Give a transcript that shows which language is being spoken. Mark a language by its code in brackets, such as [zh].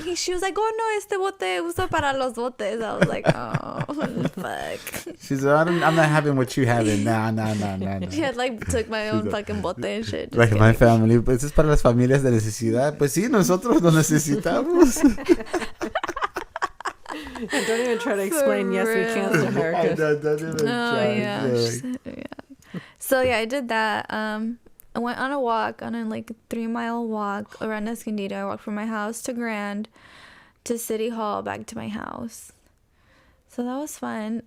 [en] She was like, oh no, [es] este bote uso para los botes. [en] I was like, oh, fuck. She's like, I'm not having what you having. Nah. She had like took my own fucking bote and shit. Like my family, [es] pues es para las familias de necesidad. Pues sí, nosotros lo necesitamos. [en] And don't even try to explain yes we can to her. Don't even try. Yeah. So yeah, I did that. I went on a walk, on a like 3-mile walk around Escondido. I walked from my house to Grand, to City Hall, back to my house. So that was fun.